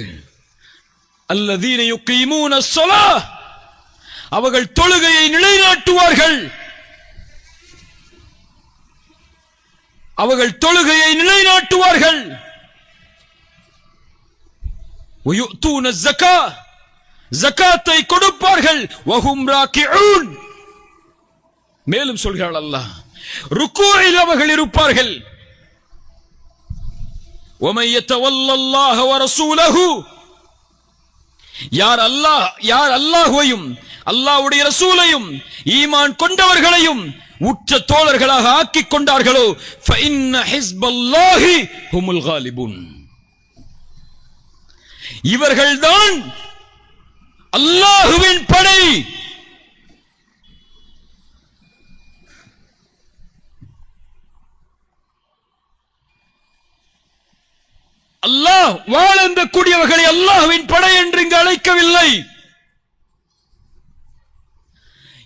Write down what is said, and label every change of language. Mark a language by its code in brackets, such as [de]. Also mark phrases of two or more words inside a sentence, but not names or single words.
[ar] الذين يقيمون الصلاة, [ta] அவர்கள் தொழுகையை நிலைநாட்டுவார்கள், அவர்கள் தொழுகையை நிலைநாட்டுவார்கள். [ar] ويؤتون الزكاة, [ta] ஜகாத்தை கொடுப்பார்கள். [ar] وهم راكعون, [ta] மேலும் சொல்கிறாள் அல்லாஹ், ருக்கூஇல் அவர்கள் இருப்பார்கள். [ar] وَمَن يَتَوَلَّ اللَّهَ وَرَسُولَهُ, [ta] யார் அல்லாஹ்வையும் அல்லாஹ்வுடைய ரசூலையும் ஈமான் கொண்டவர்களையும் உற்ற தோழர்களாக ஆக்கிக் கொண்டார்களோ, [ar] فَإِنَّ حِزْبَ اللَّهِ هُمُ الْغَالِبُونَ, [ta] இவர்கள்தான் அல்லாஹ்வின் படை. அல்லாஹ் வாழ்ந்த கூடியவர்களை அல்லாஹ்வின் படை என்று இங்கு அழைக்கவில்லை.